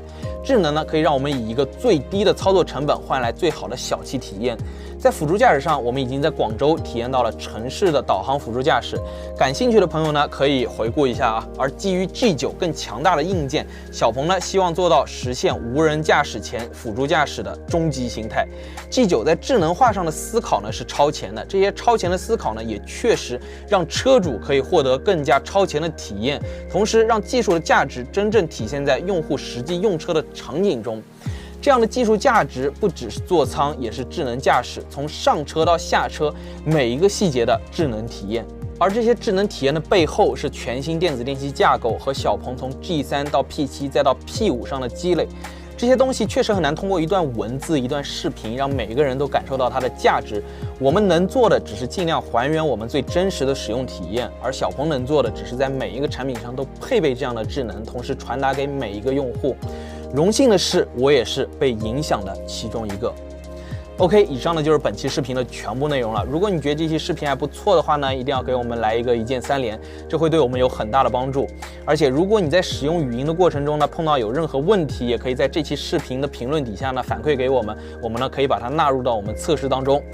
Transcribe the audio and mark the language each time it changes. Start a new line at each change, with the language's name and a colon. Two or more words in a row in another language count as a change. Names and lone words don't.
Chinese: 智能呢可以讓我們以一個最低的操作成本換來最好的小氣體驗。在輔助駕駛上，我們已經在廣州體驗到了城市的導航輔助駕駛，感興趣的朋友呢可以回顧一下啊。而基於 G9 更強大的硬件，小鵬呢希望做到實現無人駕駛前輔助駕駛的終極形態。G9 在智能化上的思考呢是超前的，這些超前的思考呢也確實讓車主可以獲得更加超前的體驗，同時讓技術的價值真正體現在用戶實際用車的場景中。這樣的技術價值不只是座艙，也是智能駕駛，從上車到下車每一個細節的智能體驗。而這些智能體驗的背後是全新電子電器架構和小鵬從 G3 到 P7 再到 P5 上的積累。這些東西確實很難通過一段文字、一段視頻讓每一個人都感受到它的價值。我們能做的只是盡量還原我們最真實的使用體驗，而小鵬能做的只是在每一個產品上都配備這樣的智能，同時傳達給每一個用戶。榮幸的是，我也是被影響的其中一個。 OK， 以上呢就是本期视频的全部内容了。如果你觉得这期视频还不错的话呢，一定要给我们来一个一键3连，这会对我们有很大的帮助。而且如果你在使用语音的过程中呢，碰到有任何问题，也可以在这期视频的评论底下呢反馈给我们，我们呢可以把它纳入到我们测试当中。